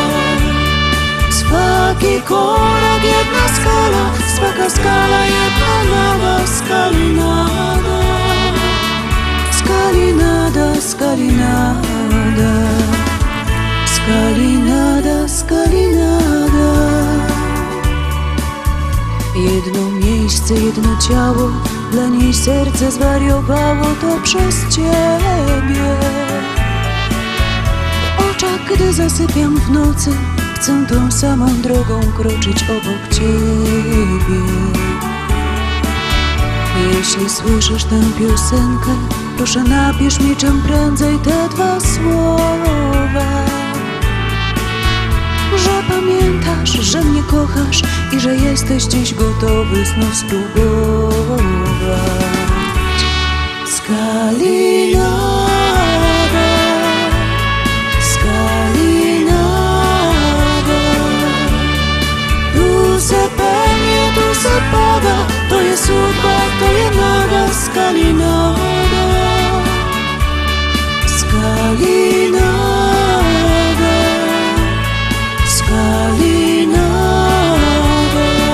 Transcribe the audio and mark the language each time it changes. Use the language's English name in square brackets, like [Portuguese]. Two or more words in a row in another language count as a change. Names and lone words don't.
[Croatian] Swaki korak, jedna skala, swaka skala, jedna nada, skalinada, skalinada, skalinada, skalinada, skalinada. [Polish] Jedno miejsce, jedno ciało, dla niej serce zwariowało, to przez ciebie. W oczach, gdy zasypiam w nocy, chcę tą samą drogą kroczyć obok ciebie. Jeśli słyszysz tę piosenkę, proszę napisz mi czym prędzej te dwa słowa. Że pamiętasz, że mnie kochasz i że jesteś dziś gotowy znów spróbować. [Croatian] Skalinada, skalinada, tu se penie, tu se pada, to je sudba, to je nada, skalinada, skalinada, skalinada.